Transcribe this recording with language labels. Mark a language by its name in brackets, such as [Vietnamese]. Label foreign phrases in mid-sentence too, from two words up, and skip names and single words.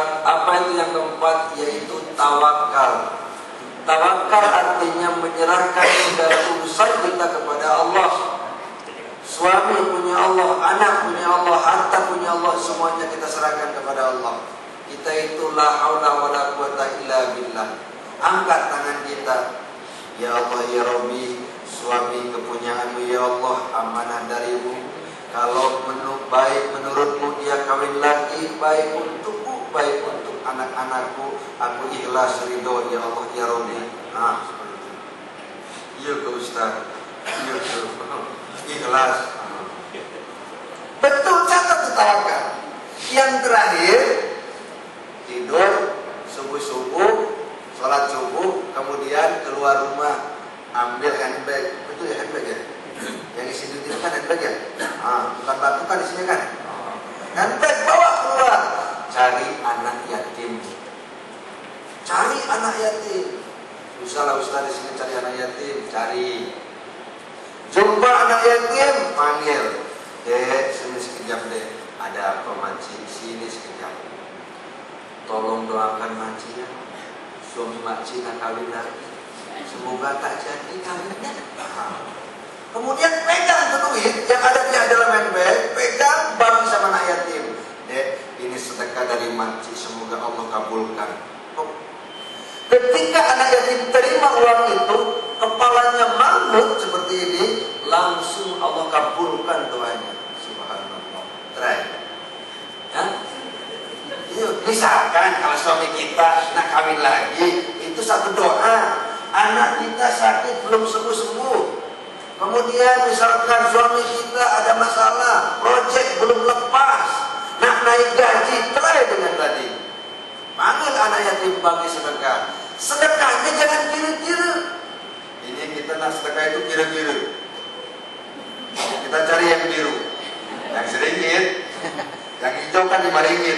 [Malay] Apa itu yang keempat? Yaitu tawakal. Tawakal artinya menyerahkan segala urusan kita kepada Allah. Suami punya Allah, anak punya Allah, harta punya Allah, semuanya kita serahkan kepada Allah. [Arabic] Kita itu لا حول ولا قوة إلا بالله. [Malay] Angkat tangan kita. [Arabic] يا الله يا ربي, [Malay] suami kepunyaanmu [Arabic] يا الله, [Malay] amanah darimu. Kalau baik menurutmu dia kawin lagi, baik untukku, baik untuk anak-anakku, aku ikhlas ridho [Arabic] يا الله يا ربي. [Malay] Seperti itu. Iya ke Ustaz. Iya ke ikhlas. Betul, catat tawakal. Yang terakhir, tidur subuh-subuh, sholat subuh, kemudian keluar rumah, ambil handbag. Betul ya handbag ya? Yang isi duit itu kan handbag ya? Bukan batu kan isinya kan? Handbag bawa keluar, cari anak yatim. Cari anak yatim. Usahlah Ustaz di sini cari anak yatim, cari. Jumpa anak yatim, panggil. Dek, sini sekejap dek. Ada apa makcik? Sini sekejap. Tolong doakan makcik ya. Suami makcik nak kawin lagi. Semoga tak jadi kawinnya. Kemudian pegang tuh duit yang ada di dalam handbag, pegang bagi sama anak yatim. Dek, ini sedekah dari makcik, semoga Allah kabulkan. Ketika anak yatim terima uang itu, kepalanya mangut seperti ini, langsung Allah kabulkan doanya. Subhanallah. Try. Ya? Misalkan kalau suami kita nak kawin lagi, itu satu doa. Anak kita sakit belum sembuh-sembuh, Kemudian misalkan suami kita ada masalah, proyek belum lepas, nak naik gaji, try dengan tadi. Panggil anak yatim bagi sedekah. Sedekahnya jangan kira-kira. Ini kita nak sedekah itu kira-kira. Kita cari yang biru, yang sedikit, yang hijau kan 5 ringgit.